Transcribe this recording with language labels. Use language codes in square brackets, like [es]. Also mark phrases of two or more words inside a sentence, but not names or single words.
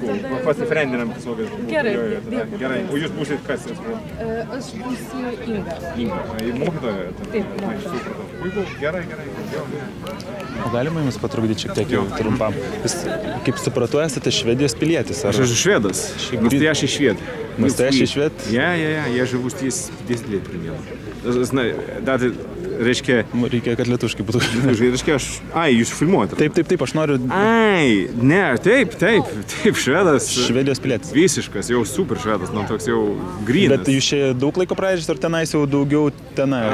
[lt] Pasifriendinam tiesiog. Gerai, gerai. O jūs būsit kas? Aš būsiu Inga. Inga, mokytoja? Taip, mokytoja. Puiku, gerai. O galima jums patrukdyti šiek tiek jau trumpam? Jūs, kaip supratau, esate Švedijos pilietis, ar? Aš esu švedas, [ru] настоящий швед. Настоящий швед? Я живу здесь 10 лет примерно. [lt] Reiškia... Reikia, kad lietuviškai būtų. Reiškia, jūs filmuojate. Taip, aš noriu... Taip, švedas. Švedijos pilietis. Visiškas, jau super švedas, nu toks jau grynas. Bet jūs čia daug laiko praeidžiat, ar tenais jau daugiau tenai?